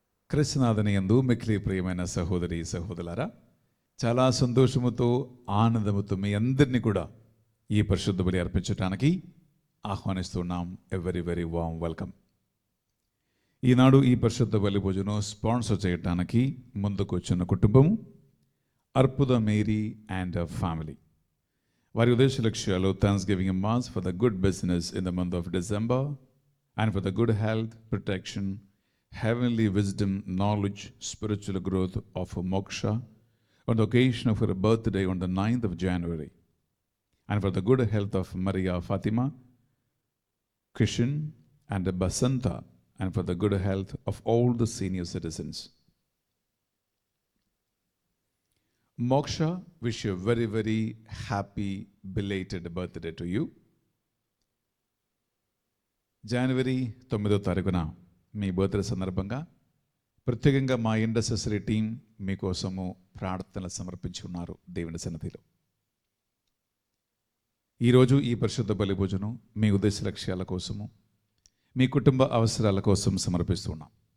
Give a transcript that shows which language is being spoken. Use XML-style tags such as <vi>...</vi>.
<te>క్రీస్తునాథుని యందు మిక్కిలి ప్రియమైన సహోదరి సహోదరులారా, చాలా సంతోషముతో ఆనందముతో మీ అందరినీ కూడా ఈ పరిశుద్ధ బలి అర్పించడానికి ఆహ్వానిస్తున్నాం.</te> <en>Very very warm welcome.</en> <te>ఈనాడు ఈ పరిశుద్ధ బలి భోజనం స్పాన్సర్ చేయడానికి ముందుకు వచ్చిన కుటుంబం అర్పుద మేరీ అండ్ ఫ్యామిలీ. వారి ఉద్దేశ లక్ష్యాలు</te> <en>Thanksgiving mass for the good business in the month of December and for the good health, protection, heavenly wisdom, knowledge, spiritual growth of Moksha on the occasion of her birthday on the 9th of January, and for the good health of Maria Fatima, Kishan and Basanta, and for the good health of all the senior citizens. Moksha, wish you a very very happy belated birthday to you.</en> <te>జనవరి 9వ తారీఖున మీ birthday సందర్భంగా ప్రత్యేకంగా మా industry team మీకోసము ప్రార్థనలు సమర్పించి ఉన్నారు దేవుని సన్నిధిలో. ఈరోజు ఈ పరిశుద్ధ బలి భోజనం మీ ఉద్దేశ లక్ష్యాల కోసము, మీ కుటుంబ అవసరాల కోసం సమర్పిస్తున్నాం.</te>